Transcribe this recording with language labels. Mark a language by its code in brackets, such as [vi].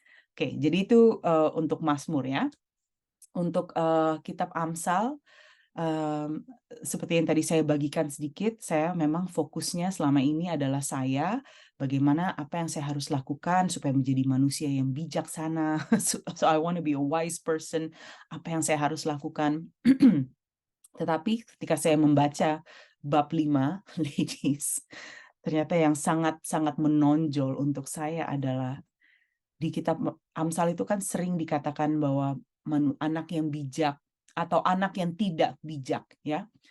[id] Oke, jadi itu untuk Mazmur ya. Untuk kitab Amsal, seperti yang tadi saya bagikan sedikit, saya memang fokusnya selama ini adalah bagaimana apa yang saya harus lakukan supaya menjadi manusia yang bijaksana. [en] So I want to be a wise person. [id] Apa yang saya harus lakukan? Tetapi ketika saya membaca bab 5, ladies, ternyata yang sangat-sangat menonjol untuk saya adalah di kitab Amsal itu kan sering dikatakan bahwa anak yang bijak atau anak yang tidak bijak, ya.